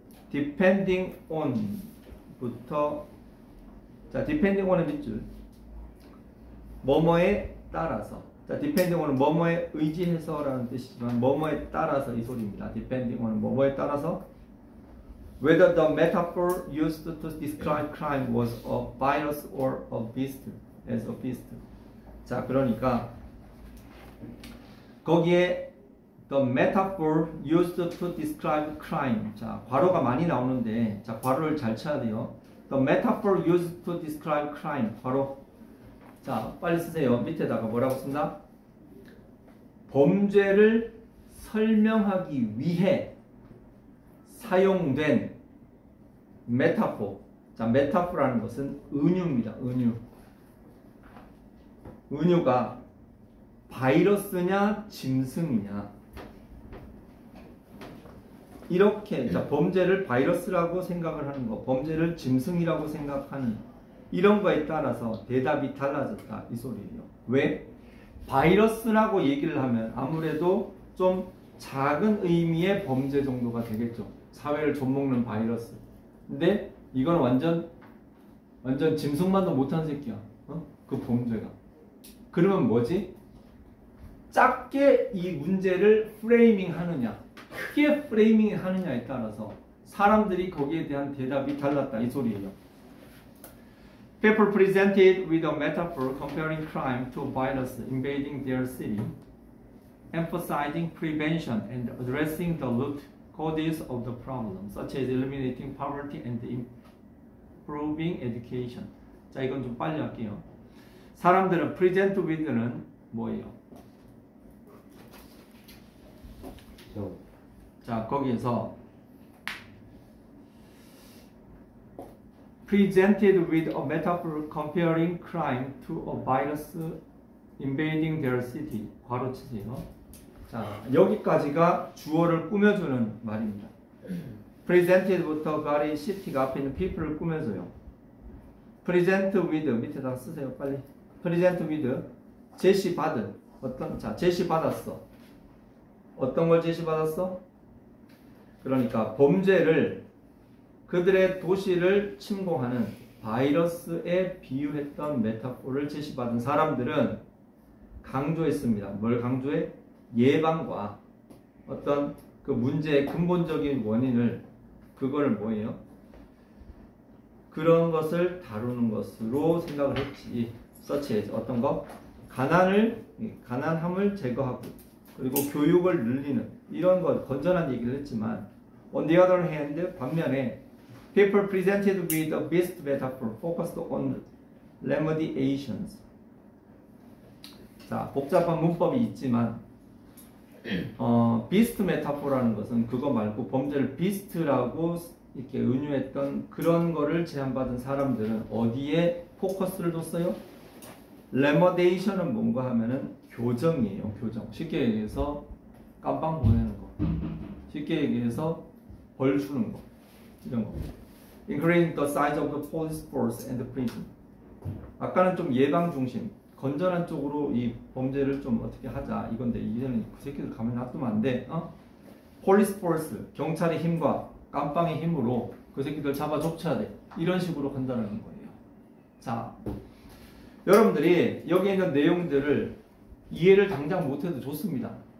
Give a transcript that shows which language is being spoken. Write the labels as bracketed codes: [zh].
[ko] depending on 부터 자 depending on은 밑줄 뭐뭐에 따라서 자 depending on은 뭐뭐에 의지해서라는 뜻이지만 뭐뭐에 따라서 이 소리입니다. [en] depending on은 [ko] 뭐뭐에 따라서 [en] whether the metaphor used to describe crime was a virus or a beast as a beast [ko] 자 그러니까 거기에 [en] the metaphor used to describe crime [ko] 자 괄호가 많이 나오는데 자 괄호를 잘 쳐야 돼요. [en] the metaphor used to describe crime [ko] 괄호 자 빨리 쓰세요. 밑에다가 뭐라고 쓴다? 범죄를 설명하기 위해 사용된 메타포 자 메타포라는 것은 은유입니다. 은유가 바이러스냐 짐승이냐 이렇게 자 범죄를 바이러스라고 생각을 하는 거 범죄를 짐승이라고 생각하는 이런 거에 따라서 대답이 달라졌다 이 소리예요. 왜? 바이러스라고 얘기를 하면 아무래도 좀 작은 의미의 범죄 정도가 되겠죠. 사회를 좀먹는 바이러스. 근데 이건 완전 짐승만도 못한 새끼야. 그 범죄가. 그러면 뭐지? 작게 이 문제를 프레이밍 하느냐 크게 프레이밍 하느냐에 따라서 사람들이 거기에 대한 대답이 달랐다 이 소리예요. [en] People presented with a metaphor comparing crime to virus invading their city, emphasizing prevention and addressing the root causes of the problem, such as eliminating poverty and improving education. [ko] 자, 이건 좀 빨리 할게요. 사람들은 present with는 뭐예요? 자, 거기에서 [en] presented with a metaphor comparing crime to a virus invading their city. [ko] 괄호 치세요. 자, 여기까지가 주어를 꾸며주는 말입니다. presented부터 가리 city가 앞에 있는 people을 꾸며줘요. present with 밑에다 쓰세요. 빨리. present with 제시받은 어떤 자 제시받았어. 어떤 걸 제시받았어? 그러니까 범죄를 그들의 도시를 침공하는 바이러스에 비유했던 메타포를 제시받은 사람들은 강조했습니다. 뭘 강조해? 예방과 어떤 그 문제의 근본적인 원인을 그걸 뭐예요? 그런 것을 다루는 것으로 생각을 했지. such as 어떤 거? 가난함을 제거하고 그리고 교육을 늘리는 이런 것 건전한 얘기를 했지만 [en] on the other hand [ko] 반면에 [en] people presented with a beast metaphor focused on remediations. [ko] 자, 복잡한 문법이 있지만 beast metaphor라는 것은 그거 말고 범죄를 beast라고 이렇게 은유했던 그런 거를 제안받은 사람들은 어디에 포커스를 뒀어요? 레머데이션은 뭔가 하면은 교정이에요. 교정. 쉽게 얘기해서 깜빵 보내는 거. 쉽게 얘기해서 벌 주는 거. 이런 거. [en] Increasing the size of the police force and the prison. [ko] 아까는 좀 예방 중심, 건전한 쪽으로 이 범죄를 좀 어떻게 하자 이건데 이제는 그 새끼들 가면 놔두면 안 돼. 폴리스 포스, 경찰의 힘과 깜빵의 힘으로 그 새끼들 잡아 좁혀야 돼. 이런 식으로 간다는 거예요. 자, 여러분들이 여기 있는 내용들을 이해를 당장 못해도 좋습니다.